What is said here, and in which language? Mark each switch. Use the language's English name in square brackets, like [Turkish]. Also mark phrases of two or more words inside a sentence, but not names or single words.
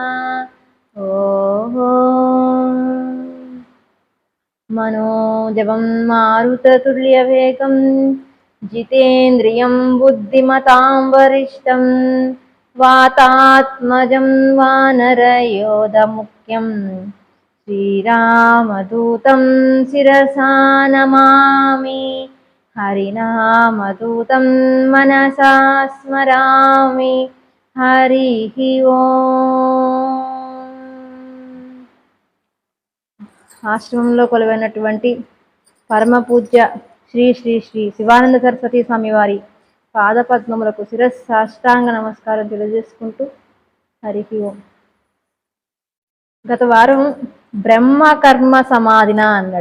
[Sanskrit] ॐ मनोजवं मारुततुल्यवेगं जितेन्द्रियं बुद्धिमतां वरिष्ठं वातात्मजं वानरयोधमुख्यं श्रीरामदूतं शिरसा नमामि। हरिनामदूतं मनसा स्मरामि। हरिः ओम्। [Telugu] ఆశ్రమంలో కొలువైనటువంటి పరమ పూజ్య శ్రీ శ్రీ శ్రీ శివానంద సరస్వతి స్వామి వారి పాదపద్మములకు శిరస్సాష్టాంగ నమస్కారం తెలియజేసుకుంటూ హరి ఓం. గత వారం బ్రహ్మ కర్మ సమాధిన అన్నాడు.